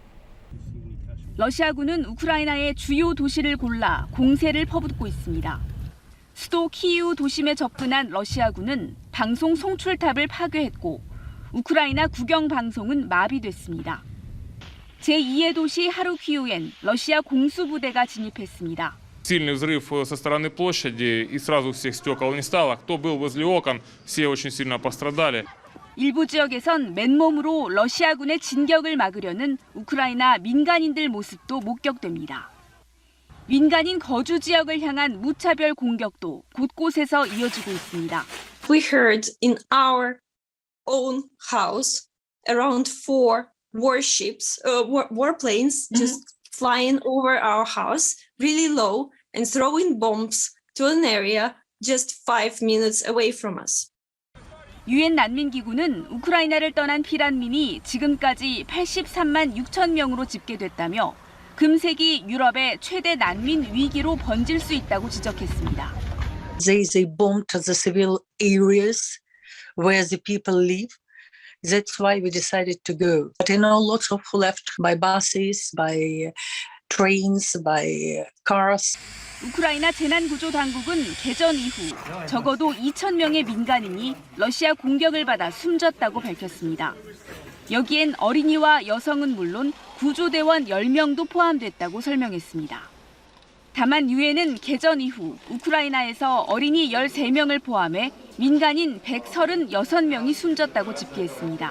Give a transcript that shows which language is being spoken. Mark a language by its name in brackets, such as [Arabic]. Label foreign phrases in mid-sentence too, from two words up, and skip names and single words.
[Korean] 러시아군은 우크라이나의 주요 도시를 골라 공세를 퍼붓고 있습니다. 수도 키이우 도심에 접근한 러시아군은 방송 송출탑을 파괴했고 우크라이나 국영 방송은 마비됐습니다. 제2의 도시 하루키우엔 러시아 공수부대가 진입했습니다. [Russian] Сильный взрыв со стороны площади, и сразу всех стекол не стало. Кто был возле окон, все очень сильно пострадали. [Korean] 일부 지역에선 맨몸으로 러시아군의 진격을 막으려는 우크라이나 민간인들 모습도 목격됩니다. 민간인 거주 지역을 향한 무차별 공격도 곳곳에서 이어지고 있습니다. [English] We heard in our own house around 4 warships, warplanes just flying over our house really low and throwing bombs to an area just 5 minutes away from us. [Korean] 유엔 난민기구는 우크라이나를 떠난 피난민이 지금까지 83만 6천 명으로 집계됐다며 금세기 유럽의 최대 난민 위기로 번질 수 있다고 지적했습니다. [English] They bomb to the civil areas where the people live, That's why we decided to go. But lots of left by buses, by trains, by cars. [Korean] 우크라이나 재난구조당국은 개전 이후 적어도 2,000명의 민간인이 러시아 공격을 받아 숨졌다고 밝혔습니다. 여기엔 어린이와 여성은 물론 구조대원 10명도 포함됐다고 설명했습니다. 다만 유엔은 개전 이후 우크라이나에서 어린이 13명을 포함해 민간인 136명이 숨졌다고 집계했습니다.